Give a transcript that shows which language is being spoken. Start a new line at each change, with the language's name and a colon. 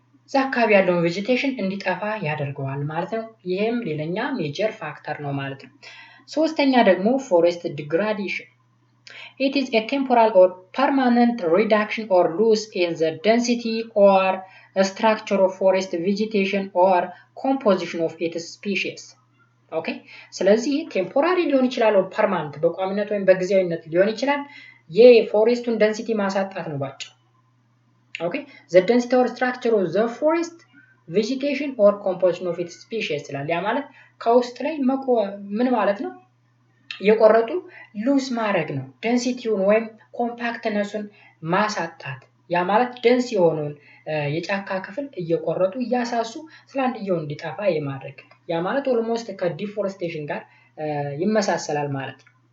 Amharic: እዛ አካባቢ ያለውን ቬጂቴሽን እንዲጠፋ ያደርገዋል ማለት ነው። ይሄም ሌላኛ ሜጀር ፋክተር ነው ማለት ነው። ሶስተኛ ደግሞ ፎሬስት ዲግራዴሽን
English: It is a temporal or permanent reduction or loss in the density or structure of forest vegetation or composition of its species. Okay?
Amharic: ስለዚህ ቴምፖራሪ ሊሆን ይችላል or permanent በቋሚነት ወይም በጊዜያዊነት ሊሆን ይችላል። የፎሬስቱን ደንሲቲ ማሳጣት ነው ባጭሩ። Okay?
English: The density or structure of the forest vegetation or composition of its species
Amharic: ይላል። ያ ማለት ከውስጥ ላይ ምን ማለት ነው? የቆረጡ ሉዝ ማድረግ ነው። ደንሲቲውን ወይም ኮምፓክትነሱን ማሳጣት ያ ማለት ደንስ የሆነውን የጫካ ክፍል እየቆረጡ እያሳሱ ስላንድየው እንዲጠፋ የማድረግ ያ ማለት ኦልሞስት ከዲፎሬስቴሽን ጋር ይመሳሰላል ማለት ነው።